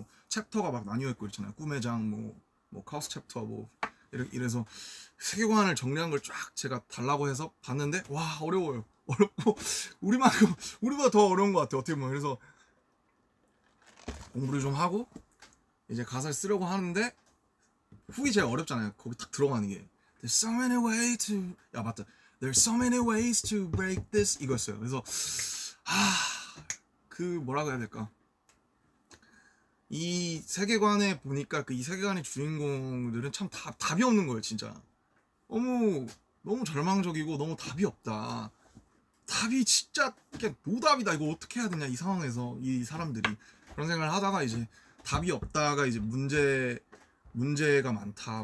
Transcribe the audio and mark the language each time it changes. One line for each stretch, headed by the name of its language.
Korean: 뭐 챕터가 막 나뉘어 있고 있잖아요. 꿈의 장, 뭐 카우스 챕터 뭐 이래서 세계관을 정리한 걸 쫙 제가 달라고 해서 봤는데 와 어려워요. 어렵고 우리보다 더 어려운 것 같아요. 어떻게 보면 그래서 공부를 좀 하고 이제 가사를 쓰려고 하는데 훅이 제일 어렵잖아요. 거기 딱 들어가는 게
English: There's so many ways to
Korean: 야 맞다
English: There's so many ways to break this
Korean: 이거였어요. 그래서 그 뭐라고 해야 될까 이 세계관에 보니까 그 이 세계관의 주인공들은 참 답이 없는 거예요. 진짜 너무 절망적이고 너무 답이 없다. 답이 진짜 그냥 노답이다. 이거 어떻게 해야 되냐 이 상황에서 이 사람들이 그런 생각을 하다가 이제 답이 없다가 이제 문제가 많다.